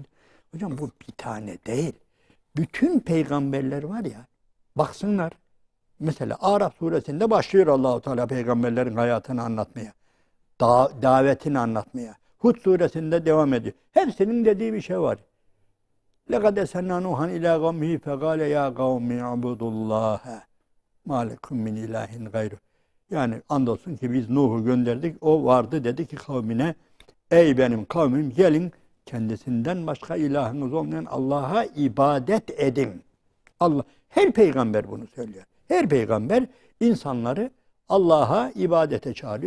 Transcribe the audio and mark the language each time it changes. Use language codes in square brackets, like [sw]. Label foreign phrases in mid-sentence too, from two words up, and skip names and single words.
[tr] Hocam bu bir tane değil. Bütün peygamberler var ya baksınlar. Mesela Araf suresinde başlıyor Allah-u Teala peygamberlerin hayatını anlatmaya. Davetini anlatmaya. Hud suresinde devam ediyor. Hepsinin dediği bir şey var. [ar] لَقَدْ اَسَنَّا نُوحًا اِلَى قَوْمِهِ فَقَالَ يَا قَوْمِ اعْبُدُوا اللّٰهَ مَا لَكُمْ مِنْ اِلٰهٍ غَيْرُهُ. [tr] Yani andolsun ki biz Nuh'u gönderdik. O vardı dedi ki kavmine ey benim kavmim gelin kendisinden başka ilahınız olmayan Allah'a ibadet edin. Allah her peygamber bunu söylüyor. Her peygamber insanları Allah'a ibadete çağırıyor.